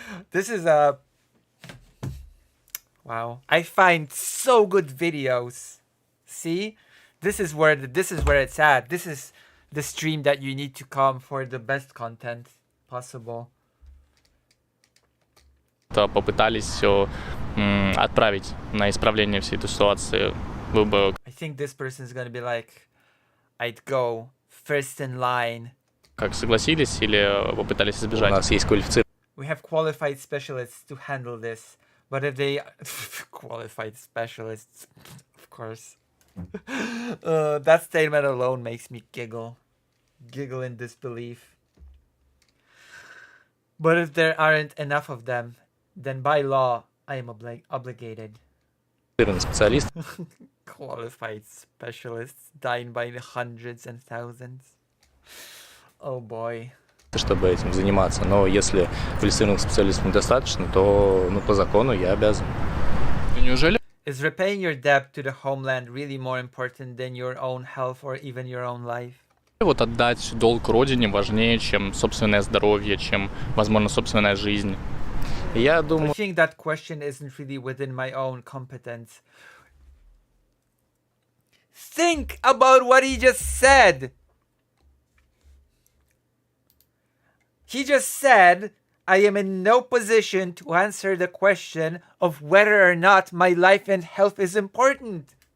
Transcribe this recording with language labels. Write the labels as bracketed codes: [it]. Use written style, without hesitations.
[en] This is a... Wow. I find so good videos. See? This is where it's at. This is the stream that you need to come for the best content possible. [ru] Попытались все отправить на исправление всей этой ситуации. Был бы... [en] I think this person is gonna be like, I'd go first in line. [ru] Как согласились или попытались избежать? У нас есть квалифицированные... [en] We have qualified specialists to handle this. But if they... qualified specialists, of course. That statement alone makes me giggle. Giggle in disbelief. But if there aren't enough of them, then by law, I am obligated. [ru] Специалист. [en] Qualified specialists dying by the hundreds and thousands. Oh boy. [ru] Чтобы этим заниматься. Но если квалифицированных специалистов недостаточно, то по закону я обязан. Неужели? [en] Is repaying your debt to the homeland really more important than your own health or even your own life? [ru] Вот отдать долг родине важнее, чем собственное здоровье, чем, возможно, собственная жизнь. Я думаю... [en] I think that question isn't really within my own competence. Think about what he just said. He just said, I am in no position to answer the question of whether or not my life and health is important.